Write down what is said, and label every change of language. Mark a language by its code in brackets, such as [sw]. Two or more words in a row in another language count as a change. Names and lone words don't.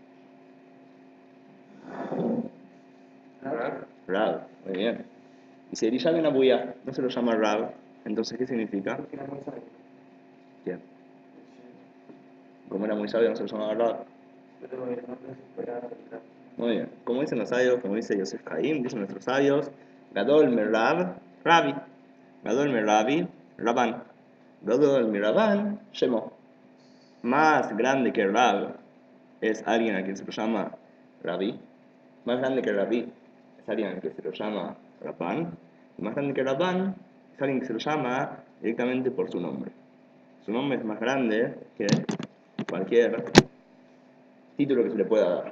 [es] Rab, muy bien. Y si Elisha ben Abuya no se lo llama Rab, entonces ¿qué significa? ¿Quién? Como era muy sabio no se lo llamaba Rab. Muy bien. Como dicen los sabios, como dice Yosef Haim, dicen nuestros sabios, [he] גדול מרב רבי. גדול מרבי רבן גדול מרבן שמו. [es] Más grande que Rab es alguien a quien se lo llama Rabí. Más grande que Rabí es alguien a quien se lo llama Rabban. Y más grande que Rabban es alguien que se lo llama directamente por su nombre. Su nombre es más grande que cualquier título que se le pueda dar.